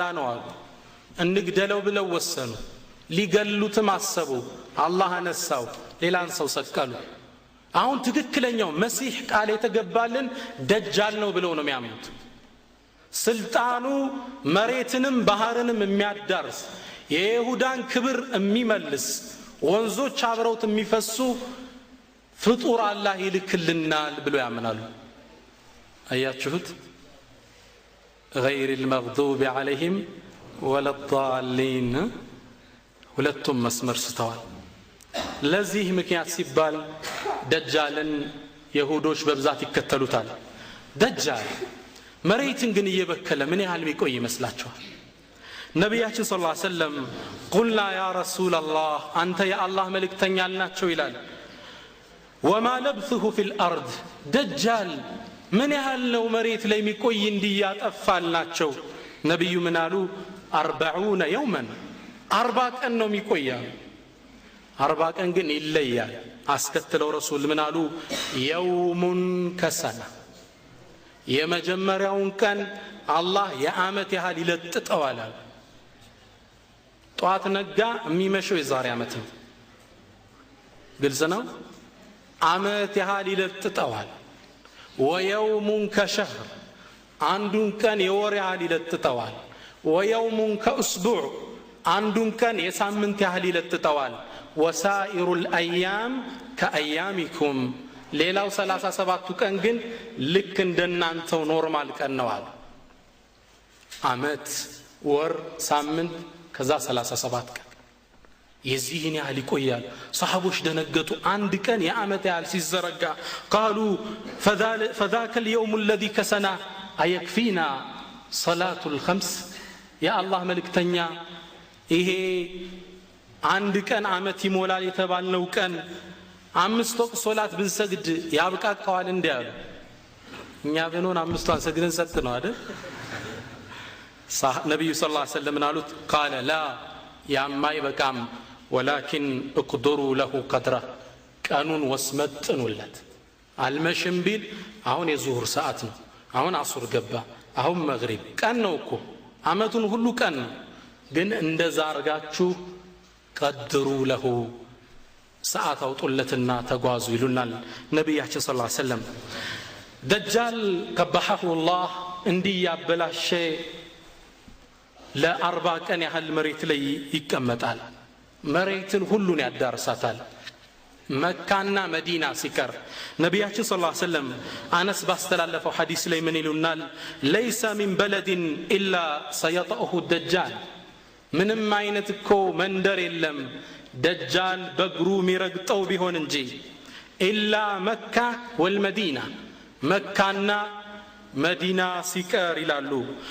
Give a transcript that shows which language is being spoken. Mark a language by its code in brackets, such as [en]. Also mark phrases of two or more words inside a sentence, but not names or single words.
[am] ነው አሉ እንግደለው ብለው ወሰኑ ሊገሉትም አሰቡ አላህ አነሳው ሌላን ሰው ሰቀሉ አሁን ትክክለኛው መሲህ ቃል የተገባልን ደጃል ነው ብለው ነው የሚያምኑት ስልጣኑ መሬትንም ባህርንም የሚያዳርስ የይሁዳን ክብር የሚመልስ ወንዞች አብረውት የሚፈሱ ፍጡር አላህ ይልክልናል ብሎ ያምናሉ አያችሁት [ar] غير المغضوب عليهم ولا الضالين [am] ሁለቱም መስመር ስተዋል ለዚህ ምክንያት ሲባል ደጃልን ይሁዶች በብዛት ይከተሉታል ደጃል መሬትን ግን እየበከለ ምን ያህል የሚቆይ ይመስላችኋል ነብያችን [ar] صلى الله عليه وسلم قلنا يا رسول الله انت يا الله [am] መልእክተኛ አልናቸው ይላል [ar] وما لبثه في الارض دجال [am] ምን ያህል ነው መሬት ላይ የሚቆይ እንዲያጠፋልናቸው ነብዩ ምን አሉ 40 يوما 40 ቀን ነው የሚቆየው 40 ቀን ግን ይለያል አስከተለው ረሱል ምን አሉ [ar] يوم كسنه [am] የመጀመሪያውን ቀን አላህ የአመት ያህል ይለጥጠዋል ጧት ነጋ የሚመሸው የዛሬ አመት ነው ግልጽ ነው አመት ያህል ይለጥጠዋል [ar] ويوم كشهر [am] አንዱን ቀን የወር ያህል ይለጥጠዋል [ar] ويوم كاسبوع [am] አንዱን ቀን የሳምንት ያህል ይለጥጠዋል [ar] وسائر الايام كايامكم [am] ሌላው 37ቱ ቀን ግን ልክ እንደናንተው ኖርማል ቀን ነው አለ አመት ወር ሳምንት ከዛ 37 ቀን የዚህን ያህል ይቆያል ሰሃቦች ደነገጡ አንድ ቀን የአመት ያህል ሲዘረጋ [ar] قالوا فذاك اليوم الذي كسنا ايكفينا صلاه الخمس يا الله [am] መልእክተኛ ይሄ አንድ ቀን አመት ይሞላል የተባልነው ቀን 5 ወቅት ሶላት ብንሰግድ ያብቃቃዋል እንዲያሉ እኛ ብንሆን 5ቷን ሰግደን ሰጥ ነው አይደል ነብዩ [ar] صلى الله عليه وسلم [am] አሉት [ar] قال لا [am] ያማይ በቃም [ar] ولكن اقدروا له [am] قدره ቀኑን ወስመጥኑለት አልመሽም ቢል አሁን የዙሁር ሰዓት ነው አሁን አሱር ገባ አሁን መግሪብ ቀን ነው እኮ አመቱን ሁሉ ቀን ነው ግን እንደዛ አርጋችሁ [ar] قدروا له [am] ሰዓት አውጡለትና ተጓዙ ይሉናል ነብያችን [ar] صلى الله عليه وسلم [am] ደጃል [ar] قبحه الله [am] እንዲያበላሸ ለ40 ቀን ያህል መሬት ላይ ይቀመጣል መሬትን ሁሉን ያዳርሳታል መካና መዲና ሲቀር ነብያችን [ar] صلى الله عليه وسلم [am] አነስ ባስተላለፈው ሐዲስ ላይ ምን ይሉናል [ar] ليس من بلد الا سيطأه الدجال [am] ምንም አይነት እኮ መንደር የለም ደጃል በእግሩ ሚረግጠው ቢሆን እንጂ [ar] إلا مكة والمدينة [am] መካና መዲና ሲቀር ይላሉ